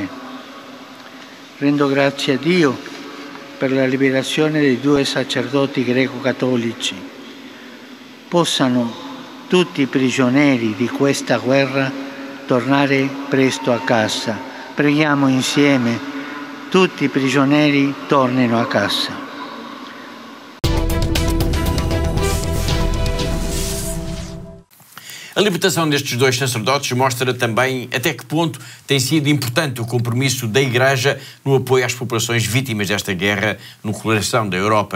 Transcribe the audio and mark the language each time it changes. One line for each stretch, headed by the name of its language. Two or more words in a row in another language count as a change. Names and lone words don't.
Italian: Rendo grazie a Dio per la liberazione dei due sacerdoti greco-cattolici. Possano tutti i prigionieri di questa guerra tornare presto a casa. Preghiamo insieme, tutti i prigionieri tornino a casa.
Portuguese: A libertação destes dois sacerdotes mostra também até que ponto tem sido importante o compromisso da Igreja no apoio às populações vítimas desta guerra no coração da Europa.